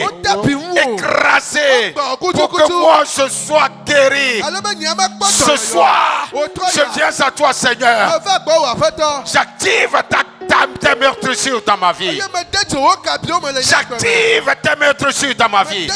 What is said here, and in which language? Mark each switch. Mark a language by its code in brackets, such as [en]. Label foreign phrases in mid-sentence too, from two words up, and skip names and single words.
[ee] Wodabi ŋu o. [fr] écrasé, pour que [ee] Kutu. [fr] moi je sois guéri. [ee] Ale be nye mekpɔ [fr] Ce [ee] dɔyɔyɔ. [fr] soir, [ee] Wòtrɔ [fr] je [ee] ya. [fr] viens à toi, Seigneur. [ee] Meva gbɔ wò aƒetɔ. [fr] J'active ta tes meurtrissures dans ma vie. J'active tes meurtrissures dans ma vie.